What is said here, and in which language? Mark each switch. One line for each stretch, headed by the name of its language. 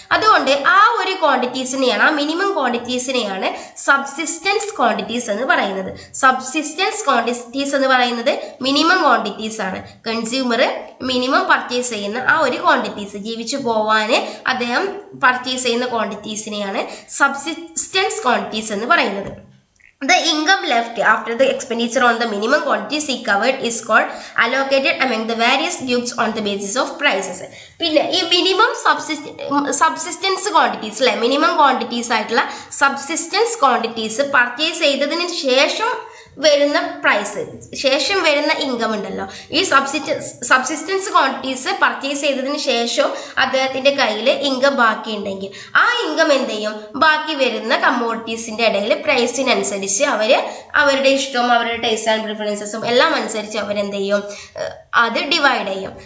Malayalam: അതുകൊണ്ട് ആ ഒരു ക്വാണ്ടിറ്റീസിനെയാണ്, ആ മിനിമം ക്വാണ്ടിറ്റീസിനെയാണ് സബ്സിസ്റ്റൻസ് ക്വാണ്ടിറ്റീസ് എന്ന് പറയുന്നത്. സബ്സിസ്റ്റൻസ് ക്വാണ്ടിറ്റീസ് എന്ന് പറയുന്നത് മിനിമം ക്വാണ്ടിറ്റീസ് ആണ്. കൺസ്യൂമർ മിനിമം പർച്ചേസ് ചെയ്യുന്ന ആ ഒരു ക്വാണ്ടിറ്റീസ്, ജീവിച്ചു പോവാന് അദ്ദേഹം പർച്ചേസ് ചെയ്യുന്ന ക്വാണ്ടിറ്റീസിനെയാണ്
English: subsistence quantities
Malayalam: എന്ന് പറയുന്നത്.
English: The income left after the expenditure on the minimum quantities he covered is called allocated among the various groups on the basis of prices.
Malayalam: പിന്നെ ഈ മിനിമം സബ്സിസ്റ്റൻസ് ക്വാണ്ടിറ്റീസ് അല്ലെ, minimum quantities ആയിട്ടുള്ള subsistence quantities purchase ചെയ്തതിന് ശേഷം വരുന്ന price, ശേഷം വരുന്ന income ഉണ്ടല്ലോ, ഈ സബ്സിസ്റ്റൻസ് ക്വാണ്ടിറ്റീസ് പർച്ചേസ് ചെയ്തതിന് ശേഷം അദ്ദേഹത്തിന്റെ കയ്യിൽ ഇൻകം ബാക്കി ഉണ്ടെങ്കിൽ ആ ഇൻകം എന്ത് ചെയ്യും, ബാക്കി വരുന്ന കമ്മോഡിറ്റീസിന്റെ ഇടയിൽ പ്രൈസിനനുസരിച്ച് അവരുടെ ഇഷ്ടവും അവരുടെ ടേസ്റ്റ് ആൻഡ് പ്രിഫറൻസസും എല്ലാം അനുസരിച്ച് അവരെന്ത് ചെയ്യും, അത് ഡിവൈഡ് ചെയ്യും.